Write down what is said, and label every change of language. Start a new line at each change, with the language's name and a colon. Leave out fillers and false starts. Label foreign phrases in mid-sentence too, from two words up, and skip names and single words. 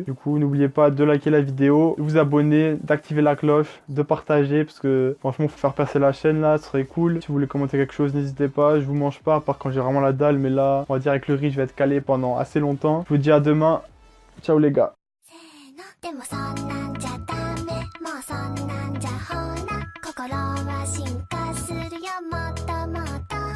French: Du coup n'oubliez pas de liker la vidéo, vous abonner, d'activer la cloche, de partager parce que franchement faut faire percer la chaîne là, ce serait cool. Si vous voulez commenter quelque chose n'hésitez pas, je vous mange pas à part quand j'ai vraiment la dalle, mais là on va dire avec le riz je vais être calé pendant assez longtemps. Je vous dis à demain, ciao les gars.
Japanese: んじゃほな心は進化するよもっともっと